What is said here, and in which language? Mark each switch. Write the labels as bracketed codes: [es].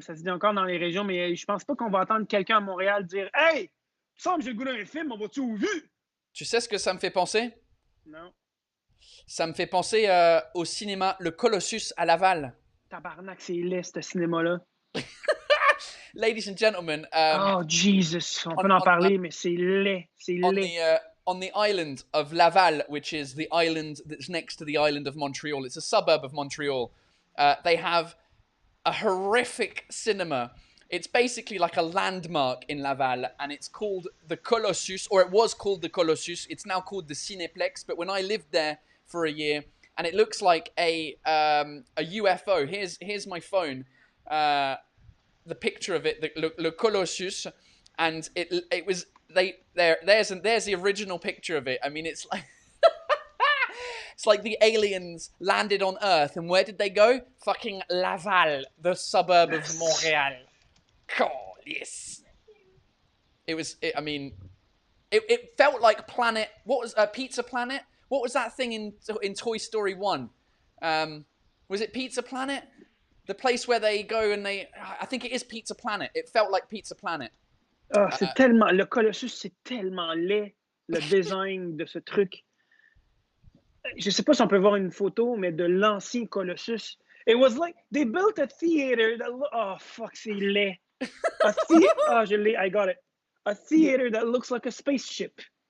[fr] Ça se dit encore dans les régions, mais je pense pas qu'on va entendre quelqu'un à Montréal dire « Hey, il me semble que j'ai le goût d'un film, on va-tu au vu? » Tu sais ce que ça me fait penser? Non. Ça me fait penser au cinéma Le Colossus à Laval. Tabarnak, c'est laid, ce cinéma-là. [en] Ladies and gentlemen. [fr] Oh, Jesus. On peut en parler, mais c'est laid. C'est laid. [en] On the island of Laval, which is the island that's next to the island of Montreal. It's a suburb of Montreal. They have a horrific cinema. It's basically like a landmark in Laval, and it's called the Colossus, or it was called the Colossus. It's now called the Cineplex, but when I lived there for a year, and it looks like a UFO. Here's my phone, the picture of it, the Colossus, and it was there's the original picture of it. I mean, it's like it's like the aliens landed on Earth, and where did they go? Fucking Laval, the suburb of Montreal. Oh, yes. I mean, it felt like Planet. What was Pizza Planet? What was that thing in Toy Story 1? Was it Pizza Planet? The place where they go and I think it is Pizza Planet. It felt like Pizza Planet. [fr] Oh, c'est tellement. Le Colossus, c'est tellement laid, le design de ce truc. Je sais pas si on peut voir une photo, mais de l'ancien Colossus. [en] It was like, they built a theater that oh, fuck, [fr] c'est laid. Je l'ai, [en] I got it. A theater that looks like a spaceship.